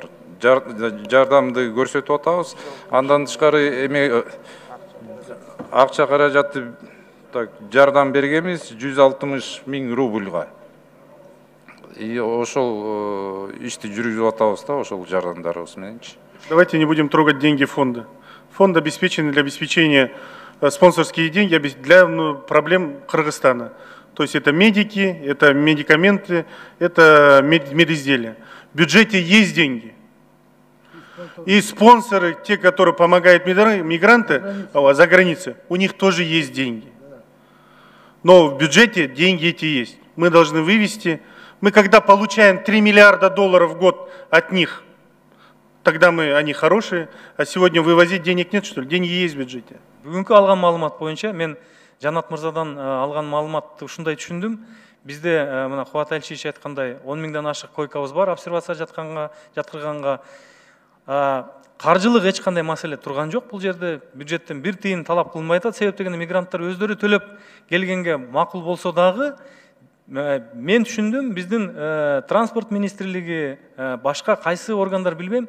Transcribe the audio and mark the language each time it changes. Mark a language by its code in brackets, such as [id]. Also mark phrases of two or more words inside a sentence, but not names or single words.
[ky] Жардамды көрсөтүп атабыз. Андан тышкары эме акча каражатты жардам бергенбиз 160 000 рубльга. И ошол ишти жүргүзүп атабыз да, ошол жардамдарыбыз мененчи. [ru] Давайте не будем трогать деньги фонда. Фонд обеспечен для обеспечения спонсорские деньги для проблем Кыргызстана. То есть это медики, это медикаменты, это медизделия. В бюджете есть деньги. И спонсоры, те, которые помогают мигранты за границей, у них тоже есть деньги. Но в бюджете деньги эти есть. Мы должны вывести. Мы когда получаем 3 миллиарда долларов в год от них, тогда они хорошие. А сегодня вывозить денег нет, что ли? Деньги есть в бюджете. [ky] Бүгүнкү алган маалымат боюнча мен Жанат мырзадан алган маалыматты ушундай түшүндүм. Бизде мына Кубат Алишевич айткандай 10 миңден ашык койкабыз бар обсервация жаткырганга. Каржылык эч кандай маселе турган жок бул жерде. Бюджеттен бир тыйын талап кылынбай атат. Себеп дегенде мигранттар өздөрү төлөп келгенге макул болсо дагы мен түшүндүм биздин транспорт министрлиги башка кайсы органдар билбейм.